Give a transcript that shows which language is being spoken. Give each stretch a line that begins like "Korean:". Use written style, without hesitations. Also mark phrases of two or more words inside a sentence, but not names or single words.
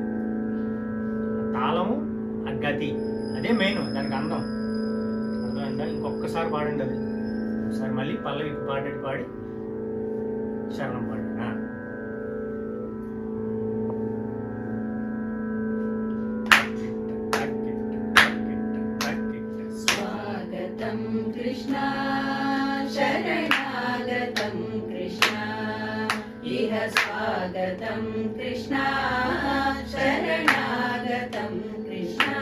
Telugu: తాళము ఆ గతి అదే మెయిన్, దానికి అందం. అర్థమైందా? ఇంకొకసారి పాడండి. అది ఒకసారి మళ్ళీ పల్లవి పాడి శరణం పాడండి.
Sanskrit: स्वागतं कृष्ण शरणागतं कृष्ण इह स्वागतं कृष्ण शरणागतं कृष्ण.